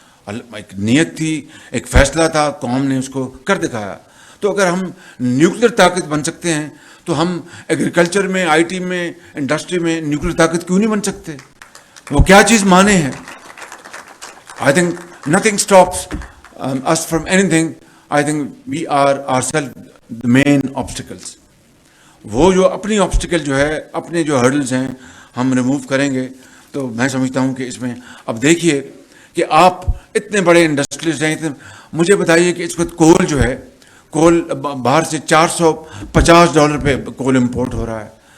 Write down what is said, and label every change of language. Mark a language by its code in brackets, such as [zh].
[ur] ایک نیت تھی, ایک فیصلہ تھا, قوم نے اس کو کر دکھایا. تو اگر ہم نیوکلیر طاقت بن سکتے ہیں تو ہم ایگریکلچر میں, آئی ٹی میں, انڈسٹری میں نیوکلیر طاقت کیوں نہیں بن سکتے؟ وہ کیا چیز مانے ہیں؟ [en] I think nothing stops us from anything. I think we are ourselves the main obstacles. [ur] وہ جو اپنی آبسٹیکل جو ہے, اپنے جو ہرڈلز ہیں ہم ریموو کریں گے تو میں سمجھتا ہوں کہ اس میں اب دیکھیے کہ آپ اتنے بڑے انڈسٹریلسٹ ہیں, مجھے بتائیے کہ اس وقت کول جو ہے, کول باہر سے $450 پہ کول امپورٹ ہو رہا ہے.